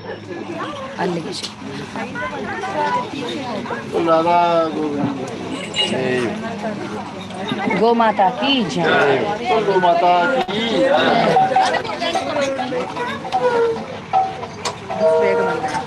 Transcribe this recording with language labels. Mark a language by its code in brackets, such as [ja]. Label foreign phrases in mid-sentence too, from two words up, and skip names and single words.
[kn] ಅಲ್ಲಿಗೆ [hi] राधा गोविंद गोमाता की जय. गोमाता की [kn] ಬೇಗ ಬಂದ.